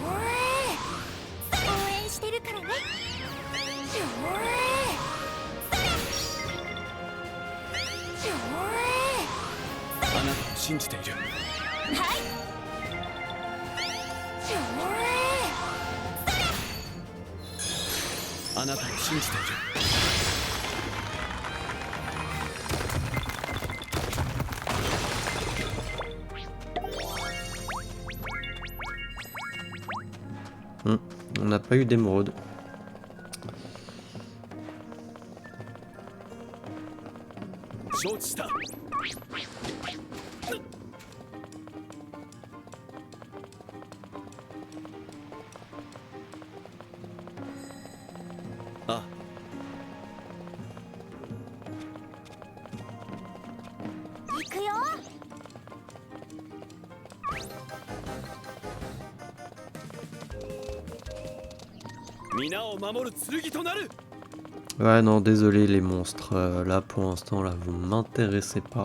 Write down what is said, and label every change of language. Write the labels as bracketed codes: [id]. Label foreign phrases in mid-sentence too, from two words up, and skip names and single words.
[ja] 応援してるからね。信じている。あなたを信じている。 [fr] On n'a pas eu d'émeraude. [ja] 承知した。あ、行くよ。皆を守る剣となる。 [fr] Ouais, non, désolé les monstres. Là, pour l'instant, là, vous m'intéressez pas.